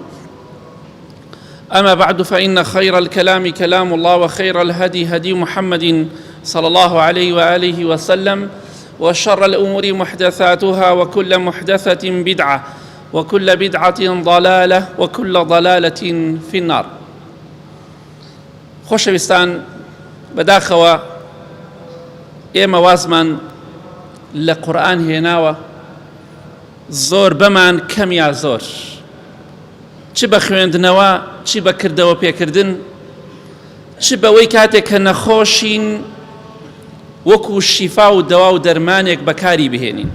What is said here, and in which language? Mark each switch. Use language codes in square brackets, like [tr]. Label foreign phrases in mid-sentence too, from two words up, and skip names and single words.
[ar] أما بعد، فإن خير الكلام كلام الله، وخير الهدي هدي محمد صلى الله عليه وآله وسلم، وشر الأمور محدثاتها، وكل محدثة بدعة، وكل بدعة ضلالة، وكل ضلالة في النار. [ckb] خۆشەویستان، بەداخەوە ئێمە وازمان لە قورئان هێناوە زۆر بەمان کەم یا زۆر، چ بە خوێندنەوە، چ بە کردەوە پێکردن، چ بەوەی کاتێک کە نەخۆشین وەکو شیفا و دەوا و دەرمانێک بەکاری بهێنین.